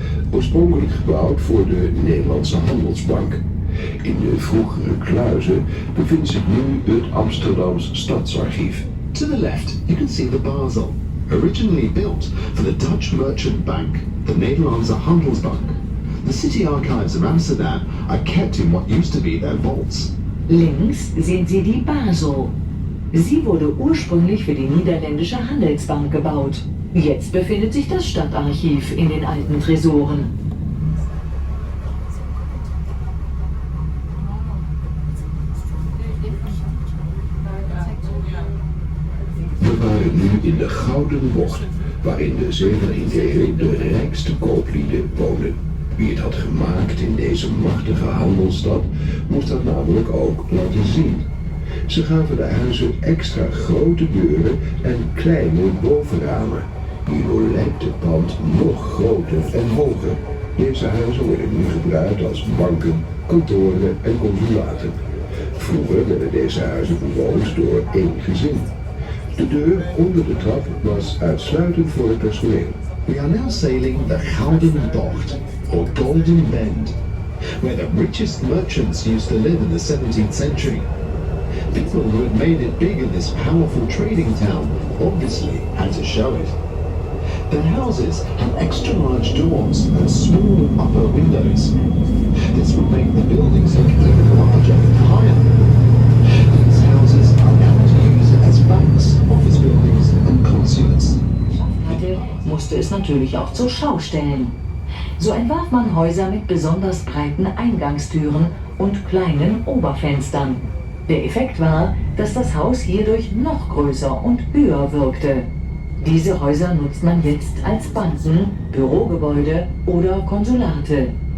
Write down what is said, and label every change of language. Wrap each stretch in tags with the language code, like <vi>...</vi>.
<nl>Oorspronkelijk gebouwd voor de Nederlandse Handelsbank. In de vroegere kluizen bevindt zich nu het Amsterdams Stadsarchief.</nl> <en>To the left, you can see the Basel, originally built for the Dutch merchant bank, the Nederlandse Handelsbank. The city archives of Amsterdam are kept in what used to be their vaults.</en> <de>Links sehen Sie die Basel. Sie wurde ursprünglich für die niederländische Handelsbank gebaut. Jetzt befindet sich das Stadtarchiv in den alten Tresoren.</de> <nl>We waren nu in de Gouden Bocht, waarin de 17e eeuw de rijkste kooplieden woonden. Wie het had gemaakt in deze machtige handelsstad, moest dat namelijk ook laten zien. Ze gaven de huizen extra grote deuren en kleine bovenramen. Hierdoor lijkt het pand nog groter en hoger. Deze huizen worden nu gebruikt als banken, kantoren en consulaten. Vroeger werden deze huizen bewoond door één gezin. De deur onder de trap was uitsluitend voor het personeel.</nl> <en>We are now sailing the Gouden Bocht, or Golden Bend, where the richest merchants used to live in the 17th century. People who had made it big in this powerful trading town obviously had to show it. Their houses had extra large doors and small upper windows. This would make the buildings look even larger and higher. These houses are now used as banks, office buildings and consulates.</en> <de>Musste es natürlich auch zur Schau stellen. So entwarf man Häuser mit besonders breiten Eingangstüren und kleinen Oberfenstern. Der Effekt war, dass das Haus hierdurch noch größer und höher wirkte. Diese Häuser nutzt man jetzt als Banken, Bürogebäude oder Konsulate.</de>